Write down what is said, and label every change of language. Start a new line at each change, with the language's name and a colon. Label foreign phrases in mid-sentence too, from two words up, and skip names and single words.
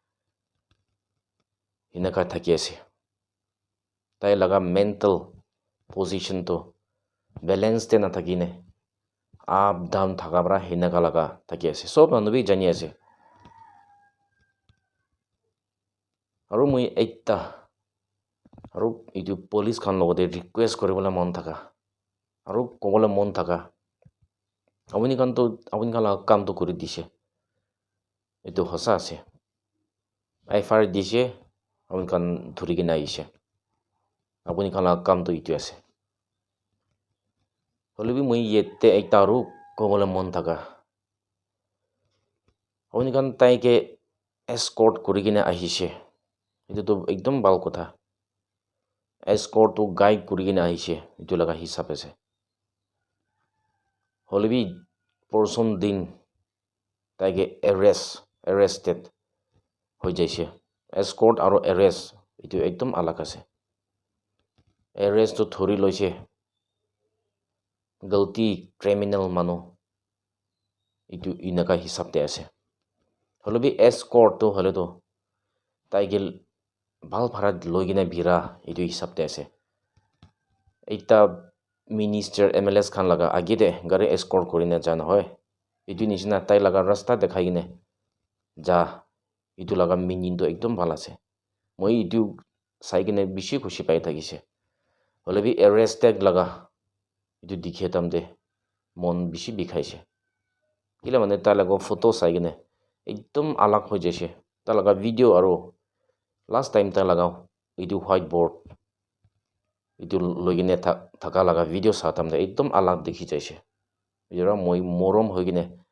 Naga Pidgin: hinaka thaki ase tai laga
English: mental position
Naga Pidgin: to balance te na thakine
English: up down
Naga Pidgin: thakabra hinaka laga thaki ase sob manu bi jani ase aru moi ekta aru itu police khan logote request koribole mon thaka aru kobole mon thaka apuni khan kam to kuri dise itu hosa ase FIR dise apuni khan dhuri kina aise apuni khan kam to itu ase holebi moi yette ekta aru kobole mon thaka apuni khan tai ke escort kuri kina ahise itu to ekdom bal kotha escort to guide kuri kina ahise itu laga hisab ase holebi person din taike arrested hoi jaise escort aro arrest itu ekdom alag ase arrest to thori loise galti criminal manu itu inaka hisab te ase holebi escort to hole to taike bal bharat logina bira itu hisab te ase ekta minister MLS khan laga agite gari escort korina jana hoy itu nishina tai laga rasta dekhai gine ja itu laga meaning to ekdom bhal ase moi itu sai gine bishi khushi pai thakise holebi
English: arrest tag
Naga Pidgin: laga itu dikhe tamde mon bishi bikhaise kila mane ta laga photo sai gine ekdom alag ho jaise ta laga video aro
English: last time
Naga Pidgin: ta laga itu whiteboard itu logine thaka laga video sa tamde ekdom alag dikhi jaise jera moi morom hoigine